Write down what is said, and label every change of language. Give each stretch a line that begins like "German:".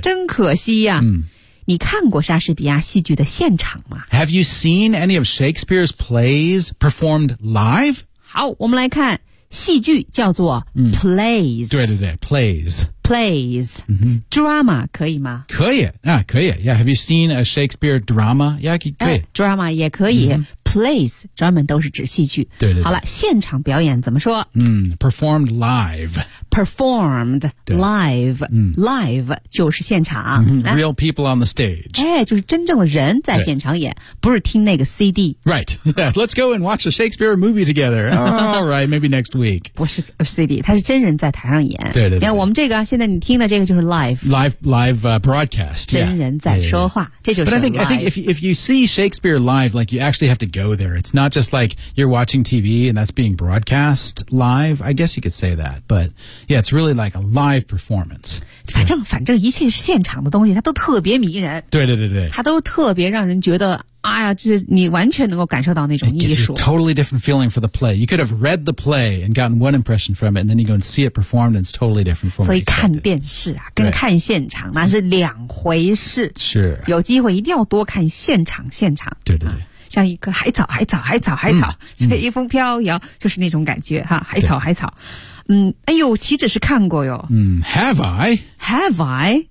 Chinese: 真可惜呀、你看过莎士比亚戏剧的现场吗
English: Have you seen any of Shakespeare's plays performed live?
Chinese: 好我们来看戏剧叫做 plays、嗯、对对对 plays plays、mm-hmm. drama 可以吗可以啊可以 yeah
English: have you seen a Shakespeare drama yeah
Chinese: 可以、 drama 也可以、mm-hmm. plays 专门都是指戏剧对 对, 对好了现场表演怎么说
English: 嗯、performed live performed live、嗯、
Chinese: live 就是现场、
English: mm-hmm. real people on the stage
Chinese: 哎就是真正的人在现场演不是听那个 CD
English: right let's go and watch a Shakespeare movie together alright maybe next week
Chinese: 不是 CD 他是真人在台上演对 对, 对, 对因为我们这个现在你听的这个就是 live
English: broadcast
Chinese: 真人在说话
English: yeah, yeah,
Chinese: yeah. 这就是 live
English: but I think if you see Shakespeare live like you actually have to go there it's not just like you're watching TV and that's being broadcast live I guess you could say that butYeah, it's really like a live performance.
Chinese: 反正一切是现场的东西它都特别迷人。对对对对。它都特别让人觉得哎呀这你完全能够感受到那种艺术。
English: It's a totally different feeling for the play. You could have read the play and gotten one impression from it, and then you go and see it performed, and it's totally different from it.
Chinese: 所以看电视啊跟看现场那是两回事。是。有机会一定要多看现场。对对对。像一个海草、随风飘摇就是那种感觉哈海草。嗯哎呦岂止是看过哟。
English: 嗯 ,Have I?